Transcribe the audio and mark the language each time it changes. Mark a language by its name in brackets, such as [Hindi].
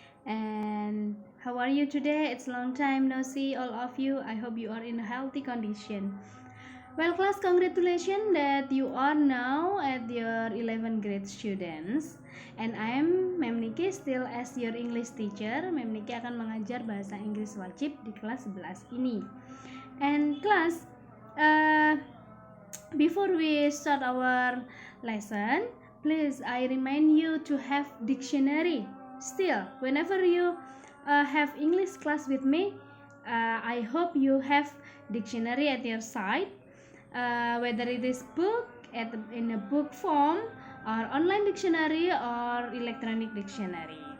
[English] And how are you today? It's a long time no see all of you. I hope you are in a healthy condition. Well class, congratulations that you are now at your 11th grade students. And I am Mem Niki still as your English teacher. [Indonesian] Mem Niki akan mengajar bahasa Inggris wajib di kelas 11 ini. [English] And class, uh, before we start our lesson, please I remind you to have dictionary. Still, whenever you have English class with me, I hope you have dictionary at your side, whether it is book in a book form or online dictionary or electronic dictionary.